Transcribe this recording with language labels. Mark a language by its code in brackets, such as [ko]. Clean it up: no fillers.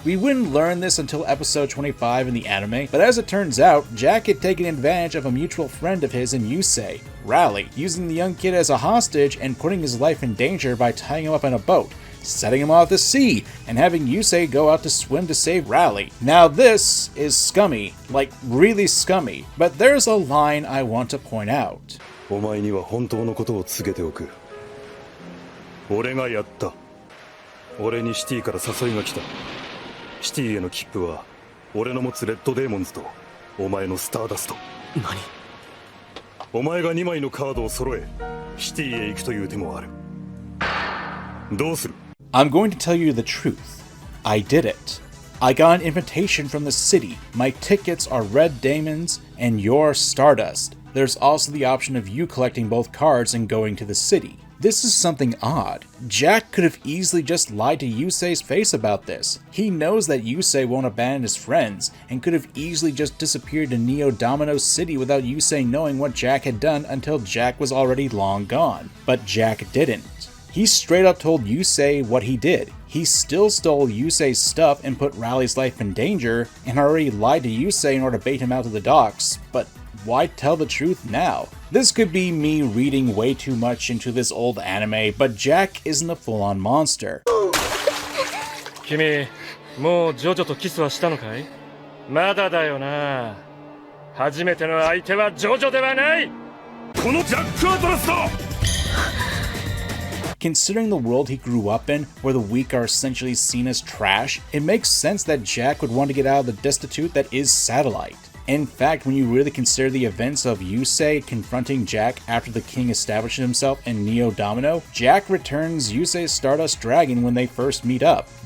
[en] We wouldn't learn this until episode 25 in the anime, but as it turns out, Jack had taken advantage of a mutual friend of his in Yusei, Rally, using the young kid as a hostage and putting his life in danger by tying him up in a boat, setting him off to sea, and having Yusei go out to swim to save Rally. Now this is scummy, like really scummy, but there's a line I want to point out. [ja] お前には本当のことを告げておく。俺がやった。俺にシティから誘いが来た。シティへの切符は俺の持つレッドデーモンズとお前のスターダスト。何？お前が2枚のカードを揃え、シティへ行くという手もある。どうする？ [en] I'm going to tell you the truth. I did it. I got an invitation from the city. My tickets are Red Daemons and your Stardust. There's also the option of you collecting both cards and going to the city. This is something odd. Jack could have easily just lied to Yusei's face about this. He knows that Yusei won't abandon his friends, and could have easily just disappeared to Neo Domino City without Yusei knowing what Jack had done until Jack was already long gone. But Jack didn't. He straight up told Yusei what he did. He still stole Yusei's stuff and put Rally's life in danger, and already lied to Yusei in order to bait him out to the docks, but why tell the truth now? This could be me reading way too much into this old anime, but Jack isn't a full-on monster. [ja] 君、もうジョジョとキスはしたのかい？まだだよな。初めての相手はジョジョではない。このジャック・アトラスだ！ [en] Considering the world he grew up in, where the weak are essentially seen as trash, it makes sense that Jack would want to get out of the destitute that is Satellite. In fact, when you really consider the events of Yusei confronting Jack after the king establishes himself in Neo Domino, Jack returns Yusei's Stardust Dragon when they first meet up.